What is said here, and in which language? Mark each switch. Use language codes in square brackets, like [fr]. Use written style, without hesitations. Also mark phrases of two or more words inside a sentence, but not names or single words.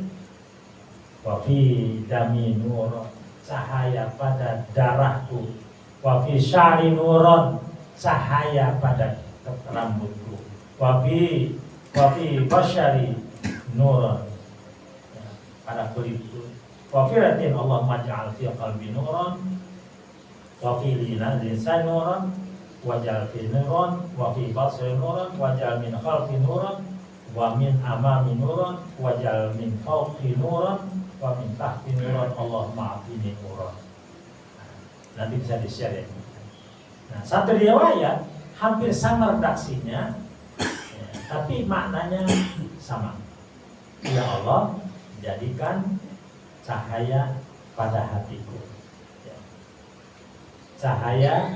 [ar] وفي دمي نورا, [id] cahaya pada darahku. [ar] وفي شعري نورا, [id] cahaya pada rambutku. [ar] وفي بشري نورا, [id] ya, pada kulitku. [ar] وفي رتن اللهم اجعل في قلبي نورا وفي لسان نورا واجعل في نورا وفي بصري نورا واجعل من خلفي نورا ومن أمامي نورا واجعل من فوقي نورا ومن تحتي نورا اللهم أعطني نورا. [id] Nanti bisa di-share ya. Nah, satu riwayat hampir sama redaksinya, ya, tapi maknanya sama. Ya Allah, jadikan cahaya pada hatiku, ya, cahaya